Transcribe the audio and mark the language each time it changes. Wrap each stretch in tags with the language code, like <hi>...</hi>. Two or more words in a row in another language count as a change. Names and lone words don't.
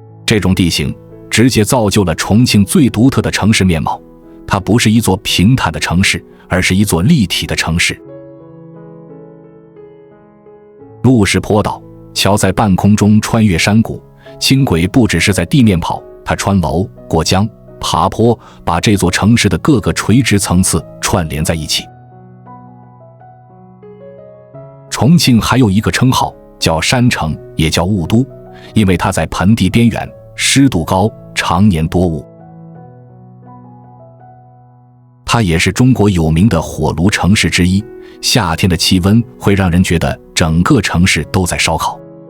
<zh>這種地形直接造就了重慶最獨特的城市面貌，它不是一座平坦的城市，而是一座立體的城市。路是坡道，桥在半空中穿越山谷，輕軌不只是在地面跑，它穿楼、過江、爬坡，把這座城市的各個垂直層次串聯在一起。重慶還有一個稱號叫山城，也叫霧都，因為它在盆地邊緣，濕度高，常年多霧。它也是中國有名的火爐城市之一，夏天的气溫會讓人覺得整個城市都在燒烤。</zh>